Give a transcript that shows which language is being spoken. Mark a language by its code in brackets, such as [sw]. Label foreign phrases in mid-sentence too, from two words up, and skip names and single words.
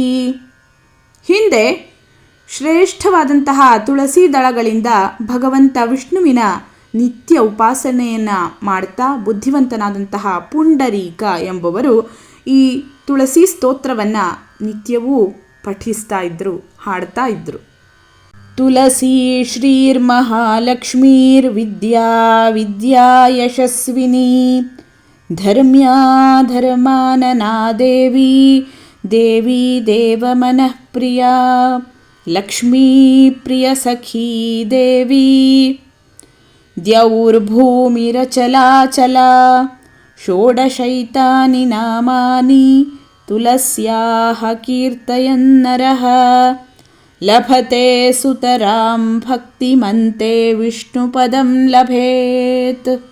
[kn] ಹಿಂದೆ ಶ್ರೇಷ್ಠವಾದಂತಹ ತುಳಸಿ ದಳಗಳಿಂದ ಭಗವಂತ ವಿಷ್ಣುವಿನ ನಿತ್ಯ ಉಪಾಸನೆಯನ್ನು ಮಾಡ್ತಾ ಬುದ್ಧಿವಂತನಾದಂತಹ ಪುಂಡರೀಕ ಎಂಬುವರು ಈ ತುಳಸಿ ಸ್ತೋತ್ರವನ್ನು ನಿತ್ಯವೂ ಪಠಿಸ್ತಾ ಇದ್ದರು, ಹಾಡ್ತಾ ಇದ್ದರು. [sa] ತುಳಸಿ ಶ್ರೀರ್ಮಹಾಲಕ್ಷ್ಮೀರ್ವಿದ್ಯಾ ವಿದ್ಯಾ ಯಶಸ್ವಿನಿ ಧರ್ಮ್ಯಾ ಧರ್ಮಾನನಾ ದೇವಿ ದೇವಿ ದೇವಮನಃ ಪ್ರಿಯ ಲಕ್ಷ್ಮೀ ಪ್ರಿಯ ಸಖೀ ದೇವಿ ದ್ಯೌರ್ಭೂಮಿರಚಲಾಚಲ ಷೋಡಶೈತಾನಿ ನಾಮಾನಿ ತುಳಸ್ಯಾಃ ಕೀರ್ತಯನ್ನರಃ ಲಭತೆ ಸುತರಾಂ ಭಕ್ತಿಮಂತೆ ವಿಷ್ಣುಪದಂ ಲಭೇತ್.